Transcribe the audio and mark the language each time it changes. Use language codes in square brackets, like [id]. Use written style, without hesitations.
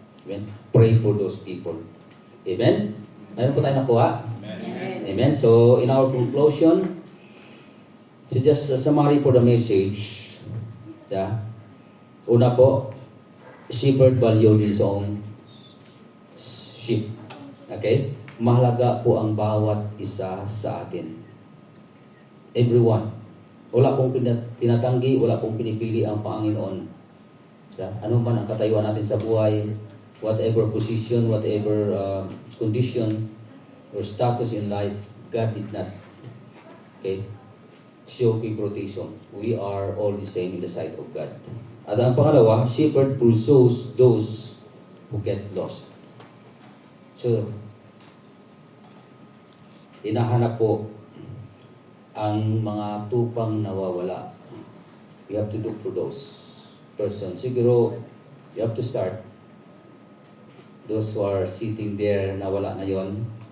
[tl] Amen? Pray for those people. Amen? Mayroon po tayong nakuha? Amen. Amen. [en] So, in our conclusion, so just a summary for the message. Yeah. [tl] Una po, [en] shepherd value his own sheep. Okay? [tl] Mahalaga po ang bawat isa sa atin. [en] Everyone. [tl] Wala pong tinatanggi, wala pong pinipili ang Panginoon. Yeah? Ano man ang katayuan natin sa buhay, [en] whatever position, whatever condition or status in life, God did not show favoritism. We are all the same in the sight of God. [tl] At ang pangalawa, [en] shepherd pursues those who get lost. [tl] So, hinahanap po ang mga tupang nawawala. [en] We have to look for those persons. Siguro, you have to start. Those who are sitting there, [tl] nawala na yon.